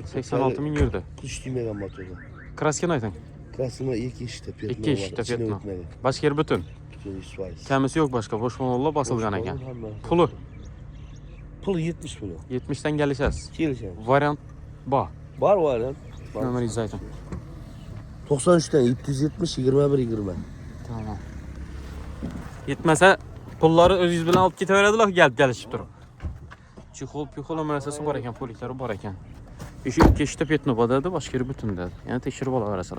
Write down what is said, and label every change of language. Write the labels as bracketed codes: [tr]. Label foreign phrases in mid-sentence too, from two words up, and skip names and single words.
[uz] 86 ming yurdi. Kuch tuymagan motorda. Kraskani ayting. Kraskama 2 ishda, petno. 2 ishda petno. Boshqa yer butun. 100%. Kamisi yo'q boshqa, bosh mollar bosilgan ekan. Puli Pul 70 milyon. 70 dan kelishasiz. Kelishamiz. Variant bor. [tr] Var var ya. [uz] Nomeringizni ayting. 93 dan 770 21 20. Tamam. Yetmasa pullari o'zingiz bilan olib ketaveradilar, kelishib turib. Chixol narsasi bor ekan, poliklari bor ekan. Ishi 2 ishda petno bor dedi, boshqa yer butun dedi. Yana tekshirib olaverasalar.